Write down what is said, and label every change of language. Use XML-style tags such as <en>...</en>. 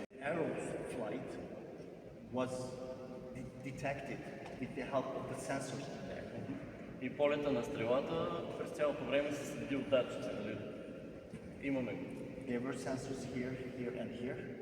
<en>Arrow's flight was detected with the help of the sensors in there.</en> <bg>И полета на стрелата през цялото време се следи от датчици. Нали? Имаме го.</bg> <en>There were sensors here, here, and here,</en>